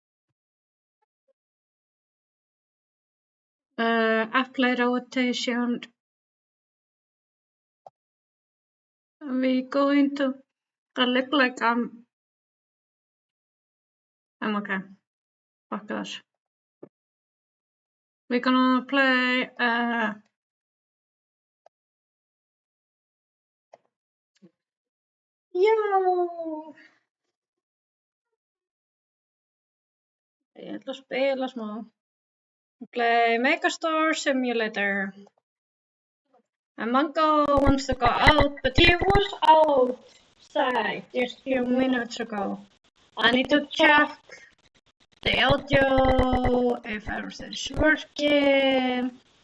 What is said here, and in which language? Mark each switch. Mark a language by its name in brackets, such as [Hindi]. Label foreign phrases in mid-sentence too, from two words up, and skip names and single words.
[English] Apply rotation. We're going to. I look like I'm okay. Fuck that. We're gonna play. Yo! [Icelandic] Ég ætla að spila smá. [English] Play Megastar Simulator. And Mango wants to go out, but he was outside just a few minutes ago. I need to check the audio, if everything's working.